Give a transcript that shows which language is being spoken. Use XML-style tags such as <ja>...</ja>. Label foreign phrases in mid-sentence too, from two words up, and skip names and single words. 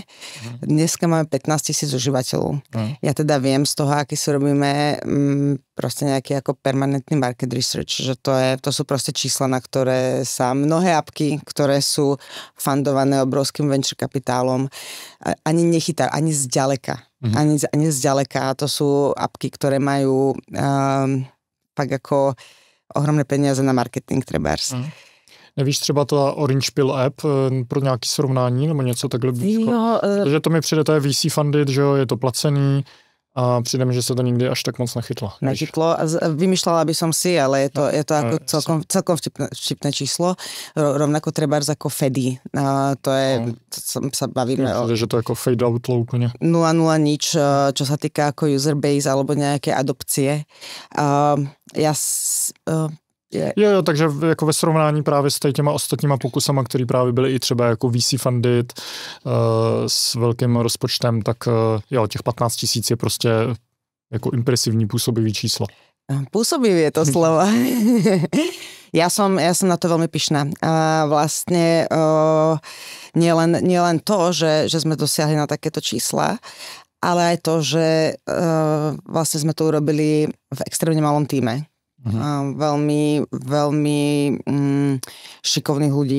<sk>Dneska máme 15 000 užívateľov. Ja teda viem z toho, aký si robíme proste nejaký ako permanentný</sk> <en>market research,</en> <sk>že to sú proste čísla, na ktoré sa mnohé apky, ktoré sú fundované obrovským venture kapitálom, ani nechytajú, ani zďaleka. Ani zďaleka. To sú apky, ktoré majú tak ako ohromné peniaze na marketing trebárs.</sk> <cs>Nevíš třeba ta Orange Pill app pro nějaké srovnání nebo něco takhle blízko? Takže to mi přijde, to je</cs> <en>VC funded,</en> <cs>že jo, je to placený a přijde mi, že se to nikdy až tak moc nechytlo.</cs> <sk>Vymýšľala by som si, ale je to ako celkom vtipné číslo. Rovnako trebárs ako Fedy. To je, sa bavíme o... Že to je ako</sk> <en>fade outlaw</en> <sk>úplne. 0,0 nič, čo sa týka ako</sk> <en>user base</en> <sk>alebo nejaké adopcie.</sk> <cs>Jo, takže jako ve srovnání právě s těma ostatníma pokusama, který právě byly i třeba jako</cs> <en>VC funded</en> <cs>s velkým rozpočtem, tak jo, těch 15 000 je prostě jako impresivní působivý číslo.</cs> <sk>Pôsobivý je to slovo. Ja som na to veľmi pyšná. Vlastne nielen to, že sme dosiahli na takéto čísla, ale aj to, že vlastne sme to urobili v extrémne malom tíme. Veľmi šikovných ľudí.</sk>